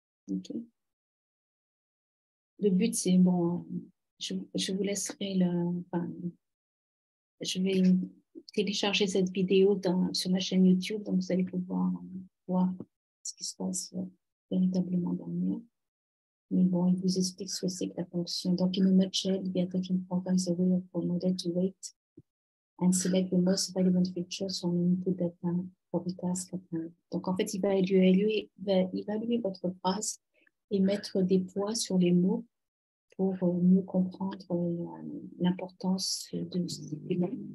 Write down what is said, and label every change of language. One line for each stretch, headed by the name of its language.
French: Okay. Le but, c'est, bon, je vous laisserai je vais télécharger cette vidéo sur ma chaîne YouTube, donc vous allez pouvoir voir ce qui se passe véritablement derrière. Mais bon, il vous explique ce que c'est que la fonction.
English: Donc, in a nutshell, the attention provides a way for model to wait and select the most relevant features from input data for the task at hand.
French: Donc, en fait, il va évaluer votre phrase et mettre des poids sur les mots pour mieux comprendre l'importance de ce document.